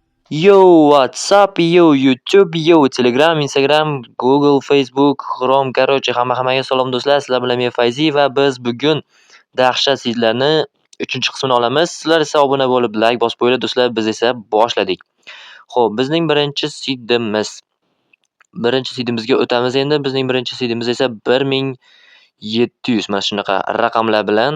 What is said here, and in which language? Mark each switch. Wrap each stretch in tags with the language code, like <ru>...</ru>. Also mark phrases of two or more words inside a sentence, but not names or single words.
<uz>Yo, WhatsApp, yo, YouTube, yo, Telegram, Instagram, Google, Facebook, Chrome, короче, hammaga salom do'stlar. Sizlar bilan men Fayzi va biz bugun dahshat seedlarni 3-qismini olamiz. Sizlar esa obuna bo'lib, like bosib qo'yinglar do'stlar. Biz esa boshladik. Xo'p, bizning birinchi seedimiz. Birinchi seedimizga o'tamiz endi. Bizning birinchi seedimiz esa 1700 mana shunaqa raqamlar bilan.</uz>